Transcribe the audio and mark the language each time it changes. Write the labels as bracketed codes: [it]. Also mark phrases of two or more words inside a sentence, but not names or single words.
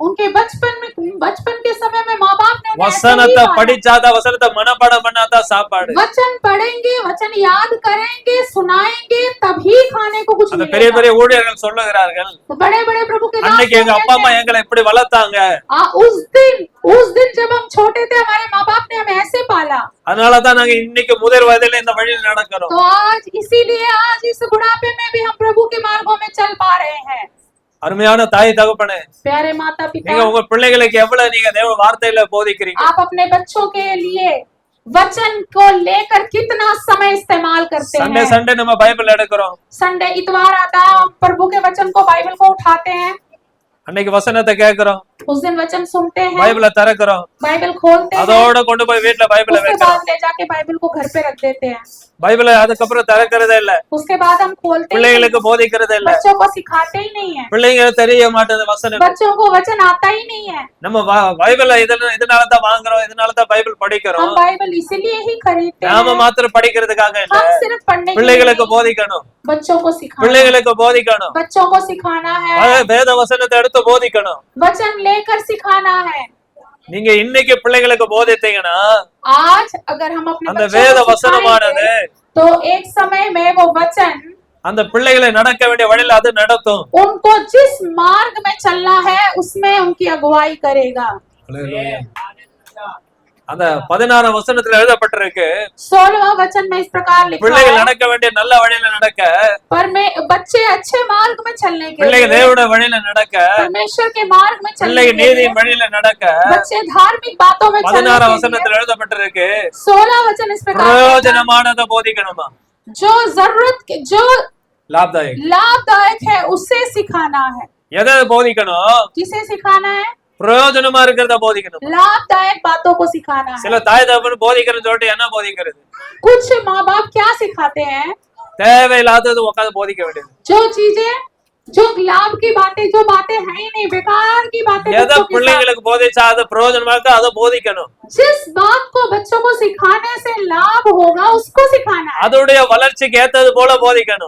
[hi] उनके बचपन के समय में माँ बाप ने उन्हें ऐसे ही [ta] வசனத்தை [hi] पाला। [ta] படிச்சாதான் வசனத்தை மனப்பாடம் பண்ணாதான் சாப்பாடு. [hi] वचन पढ़ेंगे, वचन याद करेंगे, सुनाएंगे, तभी खाने को कुछ [ta] அந்த பெரிய [hi] मिलेगा। [ta] பெரிய ஊழியர்கள் சொல்லுகிறார்கள், [hi] तो बड़े बड़े प्रभु के दास [ta] அன்னைக்கு எங்க அப்பா அம்மா [hi] कहते हैं, [ta] எங்களை இப்படி வளர்த்தாங்க, [hi] उस दिन जब हम छोटे थे हमारे माँ बाप ने हमें ऐसे पाला, [ta] அதனாலதான் நாங்க இன்னைக்கு முதிர் வயதுல இந்த வழியில் நடக்கிறோம். [hi] तो आज इसीलिए आज इस बुढ़ापे में भी हम प्रभु के मार्गों में चल पा रहे हैं। [ta] அருமையான தாய் தகப்பனே, [hi] प्यारे माता [ta] நீங்க [hi] पिता, [ta] உங்க பிள்ளைகளுக்கு எவ்வளவு நீங்க தேவ வார்த்தையில போதிக்கிறீங்க, [hi] आप अपने बच्चों के लिए वचन को लेकर कितना समय इस्तेमाल करते [ta] சண்டே [hi] हैं। [ta] சண்டே நம்ம பைபிள் எடுக்கிறோம், [hi] संडे इतवार आता है, हम प्रभु के वचन को बाइबल को उठाते हैं, [ta] அன்னைக்கு வசனத்தை கேட்கிறோம், [hi] उस दिन वचन सुनते हैं, [ta] பைபிளை திறக்கிறோம், [hi] बाइबल खोलते हैं, [ta] அதோட கொண்டு போய் வீட்டுல பைபிளை [hi] उसके [ta] வைக்கிறோம். [hi] बाद ले जाके बाइबल को घर पे रख देते हैं, [ta] பைபிளை அதுக்கப்புறம் திறக்கிறதே இல்ல, [hi] उसके बाद हम खोलते ही नहीं, [ta] பிள்ளைகளுக்கு போதிக்கிறதே இல்ல, [hi] बच्चों को सिखाते ही नहीं है, [ta] பிள்ளைங்க தெரிய மாட்டேது வசனம். [hi] बच्चों को वचन आता ही नहीं है। [ta] நம்ம பைபிளை இதனாலதான் வாங்குறோம், இதனாலதான் பைபிள் [hi] हम [ta] படிக்கிறோம், [hi] बाइबल इसीलिए ही खरीदते [ta] நாம [hi] हैं, [ta] மாத்திரம் படிக்கிறதுக்காக இல்ல, [hi] हम सिर्फ पढ़ने के लिए [ta] பிள்ளைகளுக்கு [hi] नहीं, [ta] போதிக்கணும், [hi] बच्चों को सिखाना, [ta] பிள்ளைகளுக்கு போதிக்கணும், [hi] बच्चों को सिखाना है, [ta] வேத வசனத்தை எடுத்து போதிக்கணும். [hi] वचन लेकर सिखाना है। [ta] நீங்க இன்னைக்கு பிள்ளைகளுக்கு போதித்தீங்கன்னா [hi] आज अगर हम अपने [ta] அந்த [hi] बच्चों [ta] வேத [hi] को [ta] வசனமானது [hi] सिखाएंगे, तो एक समय में वो वचन [ta] அந்த பிள்ளைகளை நடக்க வேண்டிய வழியில அது நடத்தும். [hi] उनको जिस मार्ग में चलना है उसमें उनकी अगुवाई करेगा। [ta] அந்த 16 வசனத்துல எழுதப்பட்டிருக்கு, [hi] 16वां वचन में इस प्रकार लिखा [ta] பிள்ளைகள் [hi] है, [ta] நடக்க வேண்டிய நல்ல வழியில நடக்க, [hi] पर मैं बच्चे अच्छे मार्ग में चलने के [ta] பிள்ளைகள் [hi] लिए, [ta] தேவனுடைய வழியில நடக்க, [hi] परमेश्वर के मार्ग में चलने [ta] பிள்ளைகள் [hi] के लिए, [ta] நீதியின் வழியில நடக்க, [hi] बच्चे धार्मिक बातों में चलने 16 के लिए, [ta] வசனத்துல எழுதப்பட்டிருக்கு, [hi] 16 वचन इस प्रकार लिखा है, [ta] பிரயோஜனமானதை போதிக்கணுமா, [hi] जो जो [ta] லாபதாயகம். [hi] लाभदायक है उसे सिखाना है। [ta] எதை போதிக்கணும்? [hi] किसे सिखाना है? [ta] பிரயோஜனமா இருக்கிறத போதிக்கணும். [hi] लाभदायक बातों को सिखाना है। [ta] சில தாய் தகப்பன் போதிக்கிறது சொல்லிட்டு என்ன போதிக்கிறது? [hi] कुछ माँ बाप क्या सिखाते हैं? [ta] தேவையில்லாதது உட்காந்து போதிக்க வேண்டியது. [hi] जो चीजें, जो लाभ की बातें, जो बातें है ही नहीं, बेकार की बातें [ta] எதை [hi] बच्चों के साथ, [ta] பிள்ளைங்களுக்கு போதிச்சா அது பிரயோஜனமா இருக்கோ அதை போதிக்கணும். [hi] जिस बात को बच्चों को सिखाने से लाभ होगा उसको सिखाना है, [ta] அதோடைய வளர்ச்சிக்கு ஏத்தது போல போதிக்கணும்.